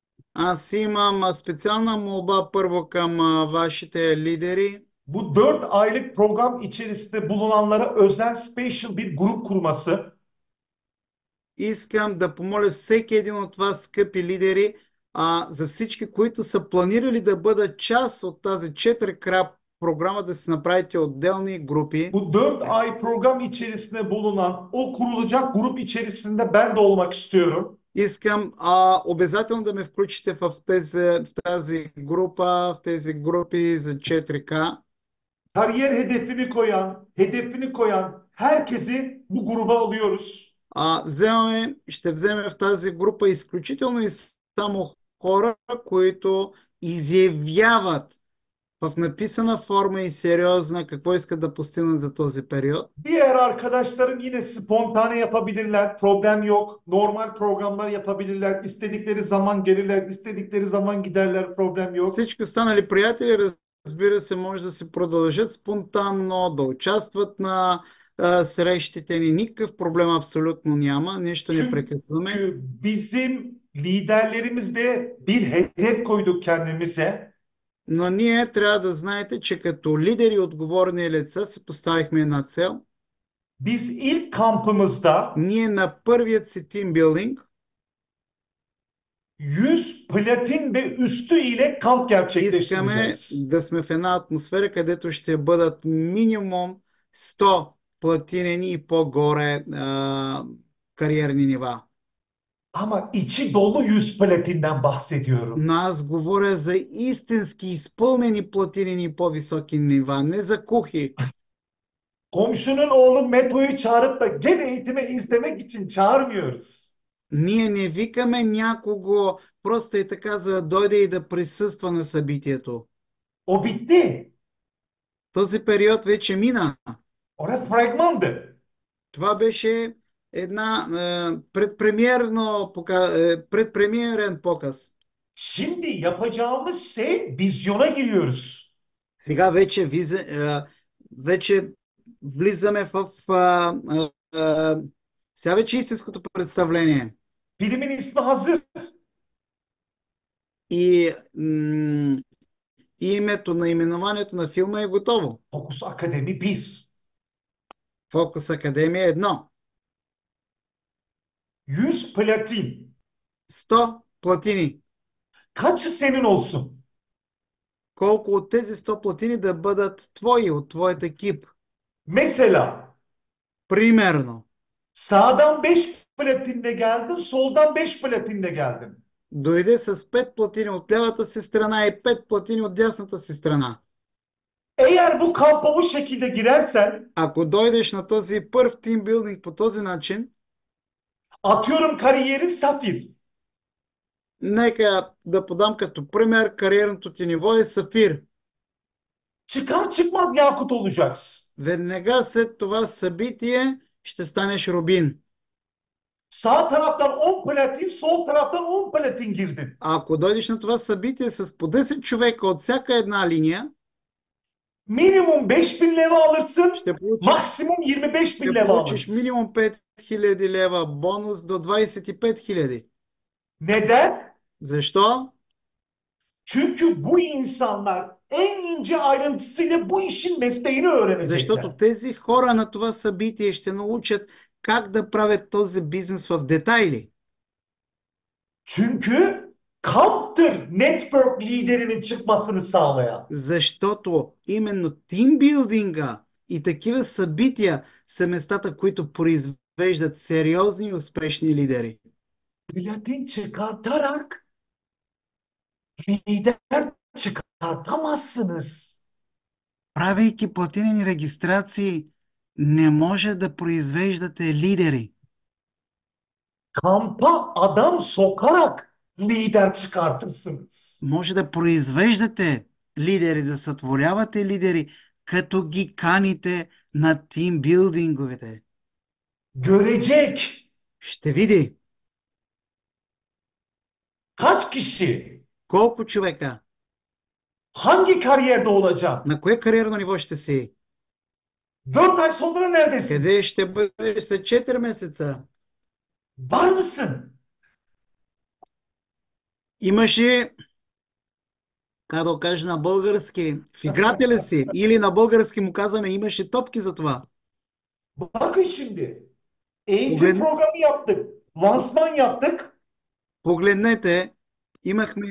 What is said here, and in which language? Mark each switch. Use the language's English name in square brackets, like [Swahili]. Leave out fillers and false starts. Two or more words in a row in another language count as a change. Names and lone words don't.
[Bulgarian] Аз имам специална молба първо към вашите лидери. [Turkish] Bu 4 aylık program içerisinde bulunanlara özel special bir grup kurması. [Bulgarian] Искам да помоля всеки един от вас, скъпи лидери, за всички, които са планирали да бъдат част от тази 4 крап програма, да си направите отделни групи. [Turkish] Bu 4 ay program içerisinde bulunan o kurulacak grup içerisinde ben de olmak istiyorum. [Bulgarian] Искам обязателно да ме включите в тази група, в тези групи за 4К. [Turkish] Kariyer hedefini koyan herkesi bu gruba alıyoruz. Ще вземем в тази група изключително и само хора, които изявяват в написана форма и сериозна какво искат да постигнат за този период. Diğer arkadaşlarım yine spontane yapabilirler. Problem yok. Normal programlar yapabilirler. İstedikleri zaman gelirler, istedikleri zaman giderler. Problem yok. [Bulgarian] Всички останали приятели, разбира се, може да се продължат спонтанно, да участват на срещите ни. Никакъв проблем абсолютно няма. Нищо не прекъсваме. [Turkish] Çünkü bizim liderlerimizde bir hedef koyduk kendimize. [Bulgarian] Но ние трябва да знаете, че като лидери и отговорни лица си поставихме една цел. [Turkish] Biz ilk kampımızda [Bulgarian] Ние на първият си тимбилдинг [Turkish] 100 platin ve üstü ile kamp [Bulgarian] искаме [Turkish] gerçekleştireceğiz. [Bulgarian] да сме в една атмосфера, където ще бъдат минимум 100 платинени и по-горе кариерни нива. [Turkish] Ama içi dolu 100 platinden bahsediyorum. [Bulgarian] Но аз говоря за истински изпълнени платинени и по-високи нива, не за кухи. [Turkish] Komşunun oğlu Meto'yu çağırıp da gel eğitime izlemek için çağırmıyoruz. [Bulgarian] Ние не викаме някого просто и така, за да дойде и да присъства на събитието. [Turkish] O bitti. [Bulgarian] Този период вече мина. [Turkish] Orada fragmandı. [Bulgarian] Това беше една предпремиерен показ. [Turkish] Şimdi yapacağımız şey vizyona giriyoruz. [Bulgarian] Сега вече влизаме сега вече истинското представление. [Turkish] Filmin ismi hazır. [Bulgarian] И името, наименованието на филма е готово. [Turkish] Fokus Akademi 1. [Bulgarian] Фокус Академия 1. [Turkish] 100 platin. [Bulgarian] 100 платини. [Turkish] Kaçı senin olsun? [Bulgarian] Колко от тези 100 платини да бъдат твои, от твоят екип? [Turkish] Mesela [Bulgarian] Примерно, [Turkish] sağdan 5 platinle geldim, soldan 5 platinle geldim. [Bulgarian] дойде с 5 платини от левата си страна и 5 платини от дясната си страна. [Turkish] Eğer bu kampa bu şekilde girersen, [Bulgarian] Ако дойдеш на този първ тимбилдинг по този начин, [Turkish] atıyorum kariyerin safir. [Bulgarian] нека да подам като пример, кариерното ти ниво е сафир. [Turkish] Çıkar çıkmaz yakut olacaksın. [Bulgarian] Веднага след това събитие ще станеш рубин. [Turkish] Sağ taraftan 10 platin, sol taraftan 10 platin girdin. [Bulgarian] Ако дойдеш на това събитие с по 10 човека от всяка една линия, [Turkish] Minimum 5000 leva alırsın, [Bulgarian] ще получиш, [Turkish] maksimum 25 bin [Bulgarian] ще [Turkish] leva [Bulgarian] получиш [Turkish] alırsın. [Bulgarian] минимум 5000 лева, бонус до 25 000. [Turkish] Neden? [Bulgarian] Защо? [Turkish] Çünkü bu insanlar en ince ayrıntısıyla bu işin mesleğini [Bulgarian] Защото [Turkish] öğrenecekler. [Bulgarian] тези хора на това събитие ще научат как да правят този бизнес в детайли. [Turkish] Çünkü kamptır network liderinin çıkmasını sağlayan. [Bulgarian] Защото именно тимбилдинга и такива събития са местата, които произвеждат сериозни и успешни лидери. [Turkish] Platin çıkartarak lider çıkartamazsınız. [Bulgarian] Правейки платинени регистрации, не може да произвеждате лидери. [Turkish] Kampa adam sokarak lider çıkartırsınız. [Bulgarian] Може да произвеждате лидери, да сътворявате лидери, като ги каните на тимбилдинговете. [Turkish] Görecek [Bulgarian] Ще види [Turkish] kaç kişi [Bulgarian] колко човека, [Turkish] hangi kariyerde olacak? [Bulgarian] на кое кариерно ниво ще си, [Turkish] 4 ay sonra neredesin? [Bulgarian] къде ще бъдеш след 4 месеца. [Turkish] Var mısın? [Bulgarian] Имаше, как да го кажа на български, в играта ли си? Или на български му казваме, имаше топки за това. [Turkish] Bakın şimdi. Eğitim [Bulgarian] Поглед... [Turkish] programı yaptık. Lansman yaptık. [Bulgarian] Погледнете, имахме